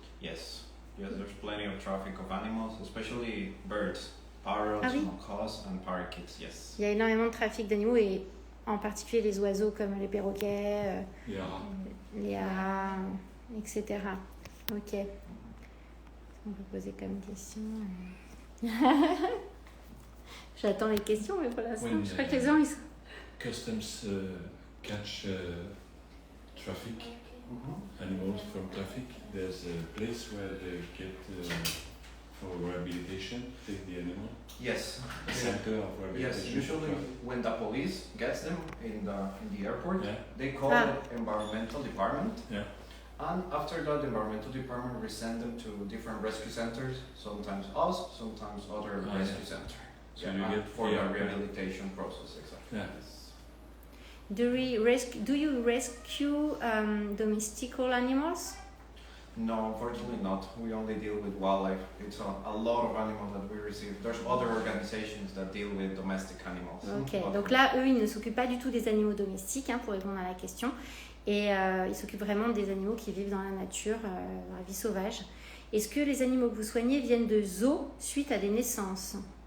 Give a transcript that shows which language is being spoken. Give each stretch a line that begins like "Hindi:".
English: Yes, there's plenty of traffic of animals, especially birds, parrots, macaws and parakeets, yes.
French: Il y a énormément de trafic d'animaux et en particulier les oiseaux comme les perroquets, les haras, etc. Ok. On peut poser comme question. J'attends les questions, mais pour l'instant, je crois que les gens ils sont.
English: Customs catch traffic, animals from traffic. There's a place where they get for rehabilitation, take the animal. Yes. A center of rehabilitation. Yes, usually when the police gets them in the airport, they call it environmental department. Yeah. And after that, the environmental department will send them to different rescue centers, sometimes us, sometimes other rescue centers. So you get for the rehabilitation process, exactly. Yeah. Do you rescue domestical animals? No, unfortunately not. We only deal with wildlife. It's a lot of animals that we receive. There's other organizations that deal with domestic animals.
French: Ok, donc là, eux, ils ne s'occupent pas du tout des animaux domestiques, pour répondre à la question. Et ils s'occupent vraiment des animaux qui vivent dans la nature, dans la vie sauvage. Est-ce que les animaux que vous soignez viennent de zoos suite à des naissances?